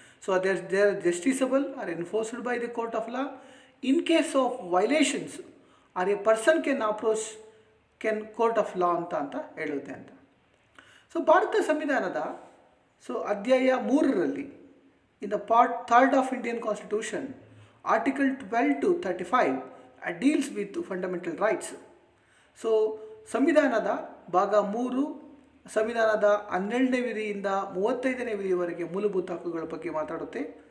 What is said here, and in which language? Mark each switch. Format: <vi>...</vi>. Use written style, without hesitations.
<en>So they are justiciable or enforced by the court of law. In case of violations, or a person can approach court of law</en> <kn>ಅಂತ ಹೇಳುತ್ತೆ ಅಂತ.</kn> <en>so</en> <kn>Bharat ಸಂವಿಧಾನದ ಅಧ್ಯಾಯ 3ರಲ್ಲಿ</kn> <en>In the part 3rd of Indian constitution, article 12 to 35 deals with fundamental rights.</en> <kn>So ಸಂವಿಧಾನದ ಭಾಗ 3 ಸಂವಿಧಾನದ 12ನೇ ವಿಧಿಯಿಂದ 35ನೇ ವಿಧಿಯವರೆಗೆ ಮೂಲಭೂತ ಹಕ್ಕುಗಳ ಬಗ್ಗೆ ಮಾತಾಡುತ್ತೆ.</kn>